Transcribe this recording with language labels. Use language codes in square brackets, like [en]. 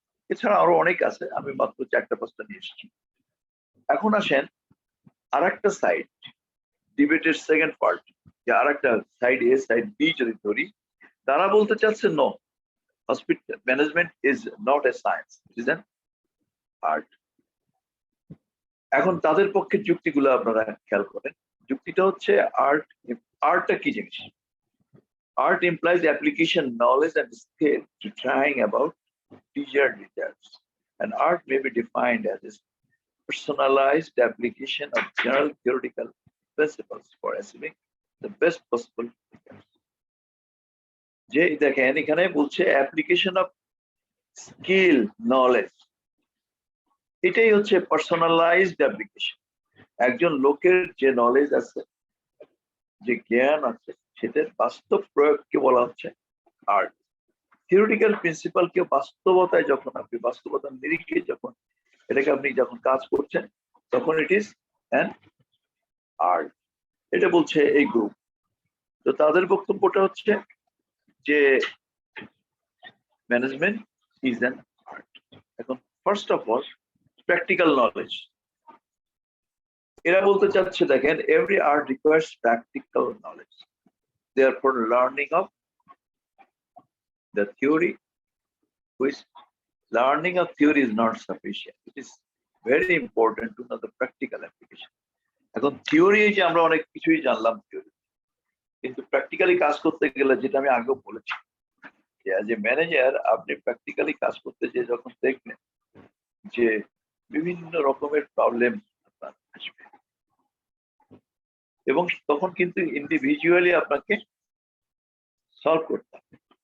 [bn] এছাড়া আরো অনেক আছে, আমি মাত্র 4-5টা নিয়ে এসেছি। এখন আসেন আর একটা সাইড, ডিবেটের সেকেন্ড পার্ট, যে আর একটা সাইড এ সাইড বি যদি ধরি, তারা বলতে চাচ্ছে [en] No, hospital management is not a science, it is an art. [bn] এখন তাদের পক্ষে যুক্তিগুলো আপনারা খেয়াল করেন। যুক্তিটা হচ্ছে আর্ট, আর্টটা কি জিনিস? [en] Art implies application knowledge and skill to trying about desired results. And art may be defined as a personalized application of general theoretical principles for achieving the best possible results. [bn] যে দেখেন এখানে বলছে application of skill knowledge, এটাই হচ্ছে personalised application. একজন লোকের যে knowledge আছে, যে জ্ঞান আছে, সেটার বাস্তব প্রয়োগকে বলা হচ্ছে আর্ট। থিওরিটিক্যাল প্রিন্সিপালকে বাস্তবতায় যখন আপনি বাস্তবতার নিরিখে যখন এটাকে আপনি যখন কাজ করছেন, তখন [en] It is an art. [bn] এটা বলছে এই গ্রুপ। তো তাদের বক্তব্যটা হচ্ছে যে [en] Management is an art. [bn] এখন [en] first of all practical knowledge, [bn] এরা বলতে চাচ্ছে দেখেন [en] Every art requires practical knowledge, therefore learning of the theory, which learning of theory is not sufficient. It is very important to know the practical application. [bn] এখন theory যে আমরা অনেক কিছুই জানলাম থিওরি, কিন্তু প্র্যাকটিক্যালি কাজ করতে গেলে, যেটা আমি আগেও বলেছি, যে অ্যাজ এ ম্যানেজার আপনি প্র্যাকটিক্যালি কাজ করতে যে যখন দেখবেন যে বিভিন্ন রকমের প্রবলেম আপনার আসবে, এবং তখন কিন্তু ইন্ডিভিজুয়ালি আপনাকে সলভ করতে হবে।